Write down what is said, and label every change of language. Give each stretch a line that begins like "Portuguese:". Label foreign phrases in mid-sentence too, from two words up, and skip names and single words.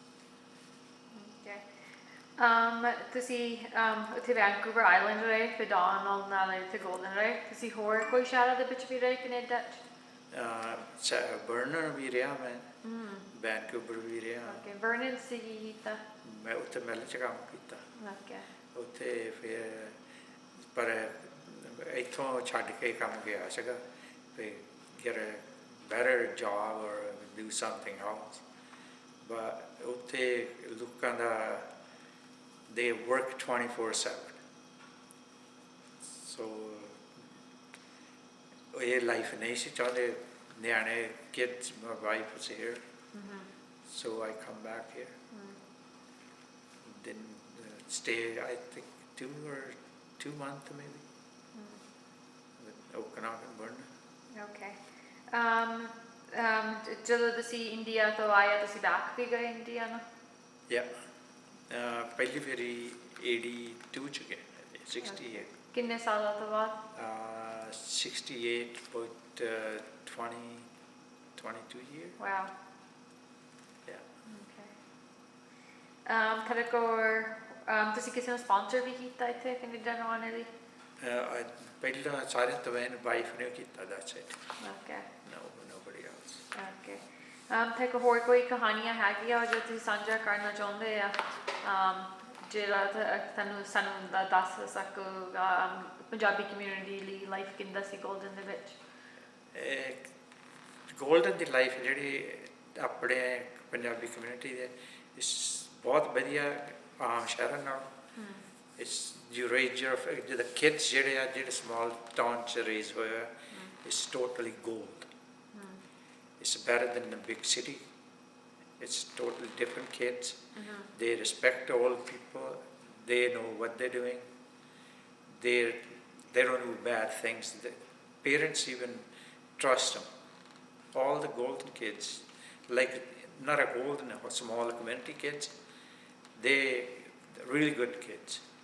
Punjabi: ਤੁਸੀਂ ਉੱਥੇ ਵੈਨਕੂਵਰ ਆਈਲੈਂਡ ਰਹੇ ਫਿਰ ਡੋਨਲਡ ਨਾਲ ਇੱਥੇ ਗੋਲਡਨ ਰਹੇ ਤੁਸੀਂ ਹੋਰ ਕੋਈ ਸ਼ਹਿਰਾਂ ਦੇ ਵਿੱਚ ਵੀ ਰਹੇ ਕੈਨੇਡਾ 'ਚ ਬਰਨਰ ਵੀ ਰਿਹਾ ਮੈਂ ਵੈਨਕੂਵਰ ਵੀ ਰਿਹਾ ਬਰਨਰ ਸੀ ਕੀ ਕੀਤਾ ਮੈਂ ਉੱਥੇ ਮਿਲ 'ਚ ਕੰਮ ਕੀਤਾ ਉੱਥੇ ਫਿਰ ਪਰ ਇੱਥੋਂ ਛੱਡ ਕੇ ਕੰਮ ਗਿਆ ਸੀਗਾ ਫਿਰ
English: get a better job or do something else but
Punjabi: ਉੱਥੇ ਲੋਕਾਂ ਦਾ
English: they work 24/7 so
Punjabi: ਇਹ ਲਾਈਫ ਨਹੀਂ ਸੀ ਚਾਹੁੰਦੇ ਨਿਆਣੇ
English: kids my wife was here so I come back here then stay I think 2 months maybe with Okanagan Burner
Punjabi: okay ਜਦੋਂ ਤੁਸੀਂ ਇੰਡੀਆ ਤੋਂ ਆਏ ਤੁਸੀਂ ਬੈਕ ਵੀ ਗਏ ਇੰਡੀਆ ਨੂੰ ਪਹਿਲੀ ਵਾਰੀ 82 ਚ ਗਏ 68 ਕਿੰਨੇ ਸਾਲਾਂ ਤੋਂ ਬਾਅਦ
English: 68 about 22 years wow yeah
Punjabi: okay ਤੁਹਾਡੇ ਕੋਲ ਤੁਸੀਂ ਕਿਸੇ ਨੂੰ ਸਪਾਂਸਰ ਵੀ ਕੀਤਾ ਇੱਥੇ ਕੈਨੇਡਾ ਨੂੰ ਆਉਣ ਲਈ ਪਹਿਲਾਂ ਸਾਰੇ ਤੋਂ ਮੈਂ ਵਾਈਫ ਨੇ ਕੀਤਾ
English: that's it okay nobody else
Punjabi: okay ਤੁਹਾਡੇ ਕੋਲ ਹੋਰ ਕੋਈ ਕਹਾਣੀਆਂ ਹੈਗੀਆਂ ਜੋ ਤੁਸੀਂ ਸਾਂਝਾ ਕਰਨਾ ਚਾਹੁੰਦੇ ਆ ਜਿਹੜਾ ਤੁਹਾਨੂੰ ਸਾਨੂੰ ਦੱਸ ਸਕੋਗਾ ਪੰਜਾਬੀ ਕਮਿਊਨਿਟੀ ਲਈ ਲਾਈਫ ਕਿੰਦਾ ਸੀ ਗੋਲਡਨ ਦੇ ਵਿੱਚ ਗੋਲਡਨ ਦੀ ਲਾਈਫ ਜਿਹੜੀ ਆਪਣੇ ਪੰਜਾਬੀ ਕਮਿਊਨਿਟੀ ਦੇ ਬਹੁਤ ਵਧੀਆ ਆਮ ਸ਼ਹਿਰਾਂ ਨਾਲ
English: it's you raise your the kids
Punjabi: ਜਿਹੜੇ small town ਚ raise ਹੋਏ ਆ
English: it's totally gold it's better than the big city it's totally different kids they respect all people they know what they're doing they don't do bad things the parents even trust them all the golden kids like not a golden or small community kids they really good kids